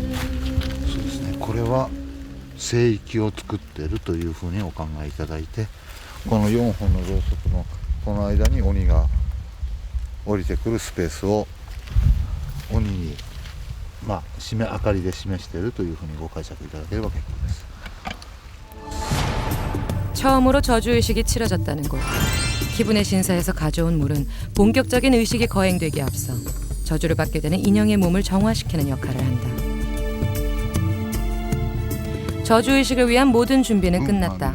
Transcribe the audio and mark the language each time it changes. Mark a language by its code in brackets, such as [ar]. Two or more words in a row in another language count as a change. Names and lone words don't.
[ja] これは聖域を作っているというふうにお考えいただいて、 この4本のろうそくのこの間に鬼が降りてくるスペースを鬼に明かりで示しているというふうにご解釈いただければ結構です。 [ko] 처음으로 저주의식이 치러졌다는 곳. 기분의 신사에서 가져온 물은 본격적인 의식이 거행되기에 앞서 저주를 받게 되는 인형의 몸을 정화시키는 역할을 한다. 저주의식을 위한 모든 준비는 끝났다.